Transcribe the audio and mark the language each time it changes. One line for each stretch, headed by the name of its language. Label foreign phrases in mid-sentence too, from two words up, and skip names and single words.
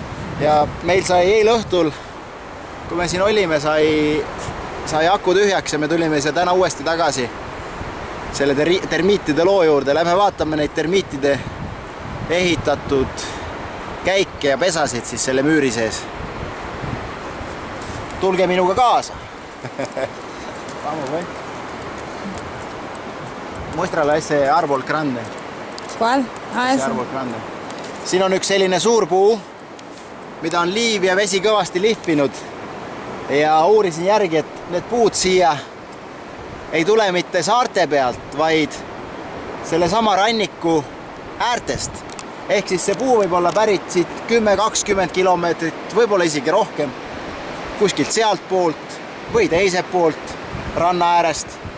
Estonian: Ja meil sai eile õhtul, kui me siin olime, sai aku tühjaks ja me tulime siia täna uuesti tagasi selle termiitide loo juurde. Lähme vaatame neid termiitide ehitatud käike ja pesasid siis selle müüri sees. Tulge minuga kaasa. Vamos, või?
Spanish: Muestrale ese árbol grande. ¿Cuál? Ese árbol grande.
Estonian: Siin on üks selline suur puu, mida on liiv ja vesi kõvasti lihvinud. Ja uurisin järgi, et need puud siia ei tule mitte saarte pealt, vaid selle sama ranniku äärtest. Ehk siis see puu võib olla pärit siit 10-20 kilomeetrit, võib-olla isegi rohkem, kuskilt sealt poolt või teiselt poolt ranna äärest.